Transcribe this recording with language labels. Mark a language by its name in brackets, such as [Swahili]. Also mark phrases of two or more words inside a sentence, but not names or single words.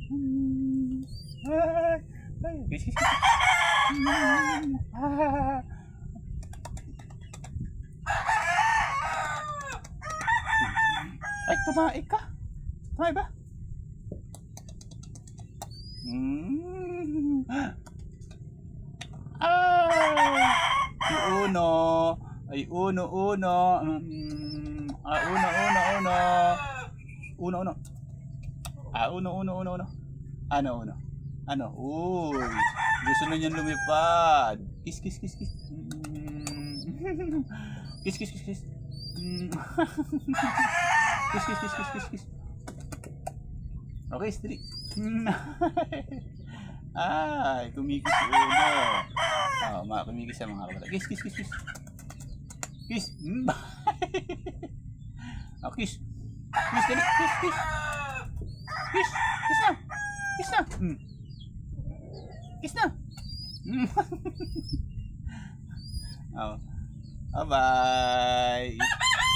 [Filipino] Ay, ay, [English] kiss, kiss, kiss. [Filipino] Ay, tumae ka. Tumae ba? Si Uno. Ay, Uno, Uno. Uno, Uno, Uno. Uno, Uno. Uno, Uno, Uno, Uno. Ano, Uno? Ano? Uy. Gusto na niyan lumipad. [English] Kiss, kiss, kiss, kiss. Kiss, kiss, kiss, kiss. Kiss, kiss, kiss, kiss, kiss, kiss. [Filipino] Okay, dali. Ay, kumikis si Uno. Kumikis siya mga kabata. [English] Kiss, kiss, kiss, kiss. Kiss. Kiss. Kiss, dali. Kiss, kiss. Kiss. Kiss na. Kiss na. [Filipino] Kiss na. Bye-bye.